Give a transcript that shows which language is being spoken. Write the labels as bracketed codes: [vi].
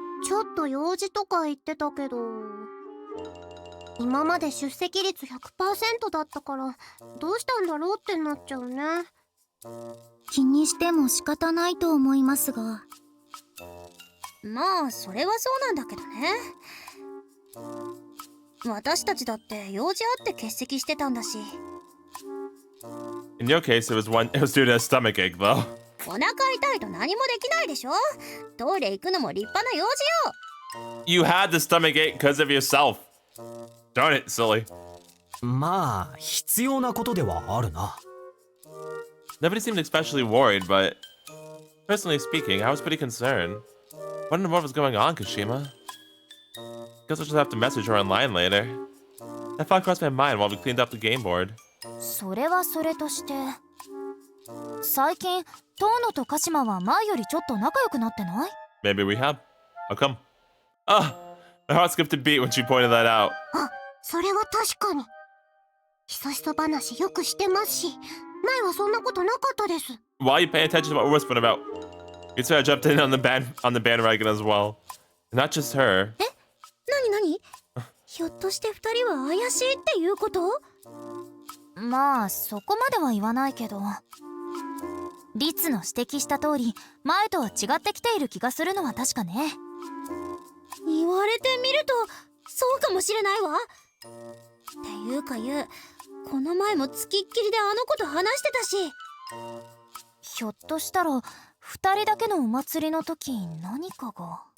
[ja] ちょっと用事とか言ってたけど、今まで出席率 100% だったからどうしたんだろうってなっちゃうね。気にしても仕方ないと思いますが。まあそれはそうなんだけどね。私たちだって用事あって欠席してたんだし。 [en] In your case, it was due to a stomach ache, though. [ja] お腹痛いと何もできないでしょ。トイレ行くのも立派な用事よ。 [en] You had the stomach ache because of yourself. Darn it, silly. [ja] まあ必要なことではあるな。 [en] Nobody seemed especially worried, but personally speaking, I was pretty concerned. What in the world was going on, Kashima? Guess I'll just have to message her online later. That thought crossed my mind while we cleaned up the game board. [ja] それはそれとして、最近遠野と鹿島は前よりちょっと仲良くなってない？ [en] Maybe we have. How come? Ah, my heart skipped a beat when she pointed that out. [ja] あ、それは確かに。ひそひそ話よくしてますし、前はそんなことなかったです。 [en] Why are you paying attention to what we're whispering about? You two jumped in on the bandwagon as well. Not just her. [ja] なにひょっとして二人は怪しいっていうこと？まあそこまでは言わないけど、リツの指摘した通り前とは違ってきている気がするのは確かね。言われてみるとそうかもしれないわ。っていうかこの前もつきっきりであの子と話してたし、ひょっとしたら二人だけのお祭りの時何かが。